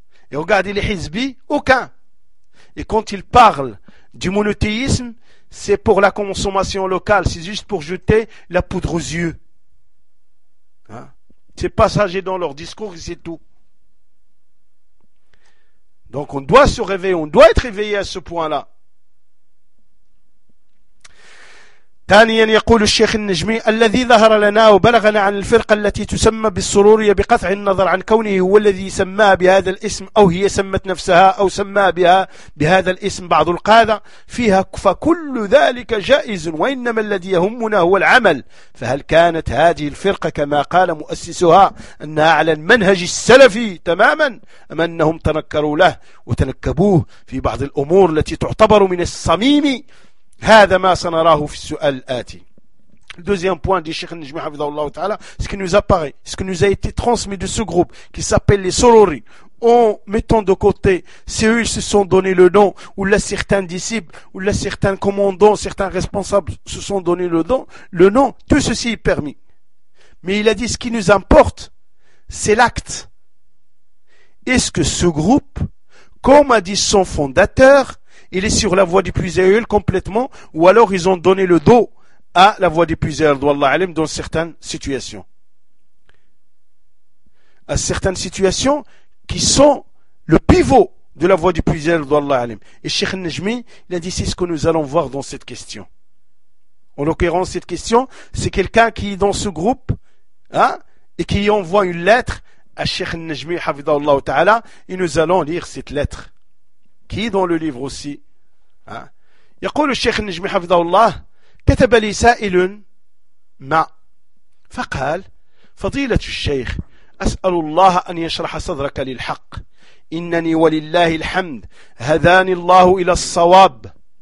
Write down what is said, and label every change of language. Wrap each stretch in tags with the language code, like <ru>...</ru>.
<fr>Et regardez les Hizbi, aucun. Et quand ils parlent du monothéisme, c'est pour la consommation locale, c'est juste pour jeter la poudre aux yeux. Hein? C'est passager dans leur discours et c'est tout. Donc on doit se réveiller, on doit être réveillé à ce point-là.</fr> <ar>ثانيا يقول الشيخ النجمي الذي ظهر لنا وبلغنا عن الفرقة التي تسمى بالسرور بقطع النظر عن كونه هو الذي سماها بهذا الاسم أو هي سمت نفسها أو سماها بها بهذا الاسم بعض القادة فيها فكل ذلك جائز وإنما الذي يهمنا هو العمل فهل كانت هذه الفرقة كما قال مؤسسها أنها على المنهج السلفي تماما أم أنهم تنكروا له وتنكبوه في بعض الأمور التي تعتبر من الصميم هذا ما سنراه في السؤال الآتي.</ar> <fr>Le deuxième point du Cheikh Najmi Hafidhahullah Ta'ala, ce qui nous apparaît, ce qui nous a été transmis de ce groupe qui s'appelle les Sururi, en mettant de côté, c'est eux qui se sont donné le nom, ou là certains disciples, ou là certains commandants, certains responsables se sont donné le nom, tout ceci est permis. Mais il a dit, ce qui nous importe, c'est l'acte. Est-ce que ce groupe, comme a dit son fondateur, il est sur la voie du puiséul complètement, ou alors ils ont donné le dos à la voie du puiséul d'Allah Alim dans certaines situations. À certaines situations qui sont le pivot de la voie du puiséul d'Allah Alim. Et Cheikh Najmi, il a dit, c'est ce que nous allons voir dans cette question. En l'occurrence, cette question, c'est quelqu'un qui est dans ce groupe, hein, et qui envoie une lettre à Cheikh Najmi, Hafidhahullah Ta'ala, et nous allons lire cette lettre. Qui dans le livre aussi.</fr> <ar>يقول الشيخ النجمي حفظه الله كتب لي سائل ما فقال فضيلة الشيخ أسأل الله أن يشرح صدرك للحق إنني ولله الحمد هداني الله إلى الصواب</ar>